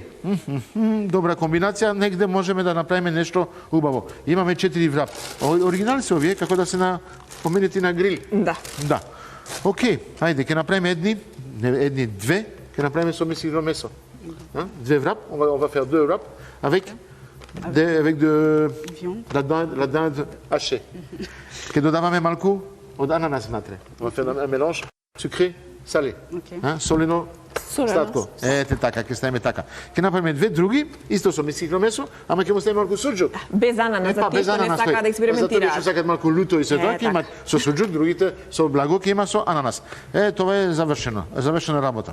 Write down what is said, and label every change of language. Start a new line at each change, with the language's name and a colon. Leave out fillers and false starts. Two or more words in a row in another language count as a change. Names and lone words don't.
Macedonian: Добра комбинација, негде можеме да направиме нешто убаво. Имаме 4 врап. Оригинали се овие, како да се поменети на грил. Да. Да. Океј, ајде, ќе направиме две, ќе направиме со мисливно месо. Две врап, ова фер 2 врап,
French: avec de la dinde hachée.
Macedonian: Ќе додаваме малку од ананас внатре. Ова фер
French: un mélange sucré salé.
Macedonian: Солено сладко. Ете така, ќе ставиме така. Ќе направиме две други, исто со мисливно месо, ама ќе му ставиме малку суџук. Без ананас, за тие што не сакаат да експериментираат. Затоа што сакаат малку луто и се тоа, ќе имат со суџук, другите со благо ќе има со ананас. Тоа е завршена работа.